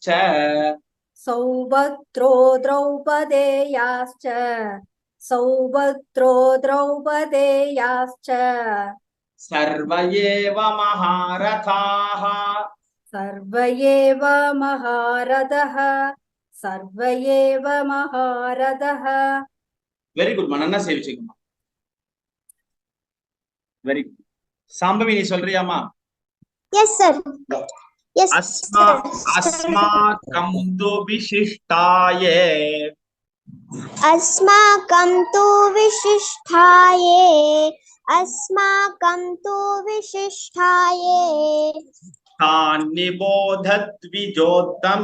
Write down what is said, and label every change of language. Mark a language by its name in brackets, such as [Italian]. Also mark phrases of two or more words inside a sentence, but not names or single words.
[Sanskrit] सौभद्रो द्रौपदेयाश्च सौभद्रो द्रौपदेयाश्च सर्व एव महारथाः सर्व एव महारथः सर्व एव महारथः [English] very good [Tamil] நல்லா சேவிச்சுக்கமா [English] very good [Tamil] சாம்பவி நீ சொல்றியாமா [English] Yes, sir. Yes, [Sanskrit] अस्माकं तु विशिष्टाये अस्माकं तु विशिष्टाये अस्माकं तु विशिष्टाये तान्निबोधद्विजोत्तम